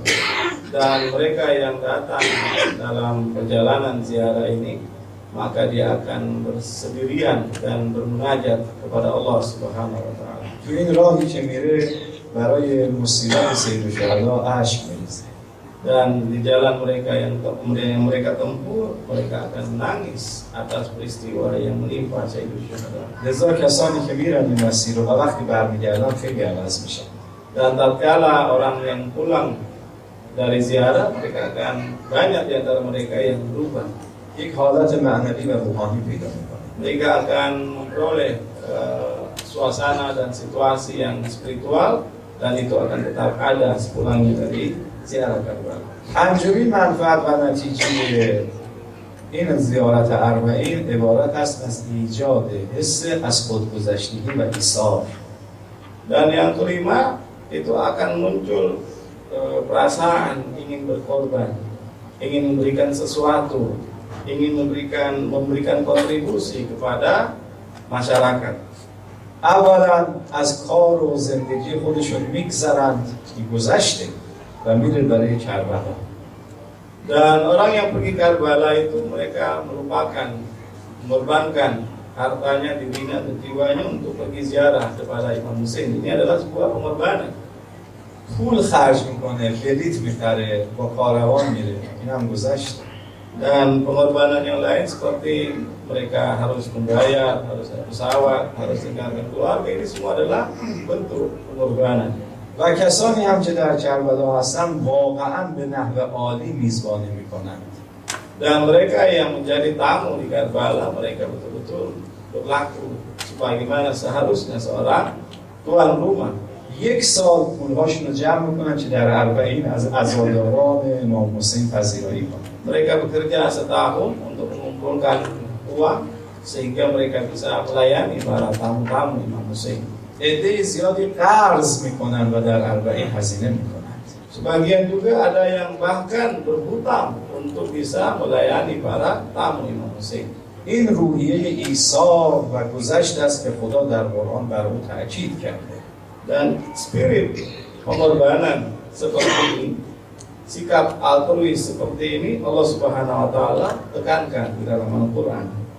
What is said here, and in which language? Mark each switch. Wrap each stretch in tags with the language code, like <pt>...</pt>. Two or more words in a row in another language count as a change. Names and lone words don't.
<id>Dan mereka yang datang dalam perjalanan ziarah ini, maka dia akan bersendirian dan bermunajat kepada Allah</id> <ar>سبحانه وتعالى.</ar> <fa>تو این راهی که میره برای مصیبت سید الشهدا اشک میریزه.</fa> <id>Dan di jalan mereka yang mereka tempuh, mereka akan menangis atas peristiwa yang menimpa Sayyidul Syuhada.</id> <fa>لذا کسانی که میرن این مسیر رو و وقتی برمیگردن خیلی عوض میشن.</fa> <id>Dan tatkala orang yang pulang dari ziarah, mereka akan banyak di antara mereka yang berubah.</id> <fa>یک حالت معنوی و روحانی پیدا میکنه.</fa> <id>Mereka akan memperoleh suasana dan situasi yang spiritual, dan itu akan tetap ada sepulangnya dari ziarah Karbala.</id> <fa>پنجمین منفعت و نتیجه این زیارت اربعین عبارت است از ایجاد حس از خودگذشتگی و ایثار.</fa> <id>Dan yang kelima, itu akan muncul perasaan ingin berkorban, ingin memberikan sesuatu, ingin memberikan kontribusi kepada masyarakat.</id> <fa>اولا از کار و زندگی خودشون میگذرند که گذشته و میره برای کربلا.</fa> <id>Dan orang yang pergi Karbala itu mereka mengorbankan hartanya, dirinya dan jiwanya untuk pergi ziarah kepada Imam Hussein. Ini adalah sebuah pengorbanan.</id> <fa>پول خرج میکنه، بلیت میخره، با کاروان میره، این هم گذشته.</fa> <id>Dan pengorbanan yang lain seperti mereka harus membayar, harus naik pesawat, harus tinggalkan keluarga, ini semua adalah bentuk pengorbanan.</id> <fa>و کسانی هم که در کربلا هستن واقعا به نحو عالی میزبانی میکنند.</fa> <id>Dan mereka yang menjadi tamu di Karbala, mereka betul-betul berlaku sebagaimana seharusnya seorang tuan rumah.</id> <fa>یک سال پولهاشون رو جمع میکنن که در اربعین از عزاداران امام حسین پذیرایی کنن.</fa> <id>Mereka bekerja setahun untuk mengumpulkan uang sehingga mereka bisa melayani para tamu-tamu Imam Hussein.</id> <fa>عده زیادی قرض میکنن و در اربعین هزینه میکنند.</fa> <id>Sebagian juga ada yang bahkan berhutang untuk bisa melayani para tamu Imam Hussein.</id> <fa>این روحیه ایثار و گذشت است که خدا در قرآن بر او تاکید کرده.</fa> <id>Dan spirit pengorbanan seperti ini, sikap altruis seperti ini, Allah</id> <ar>سبحانه وتعالى</ar> <id>tekankan di dalam Al-Qur'an.</id>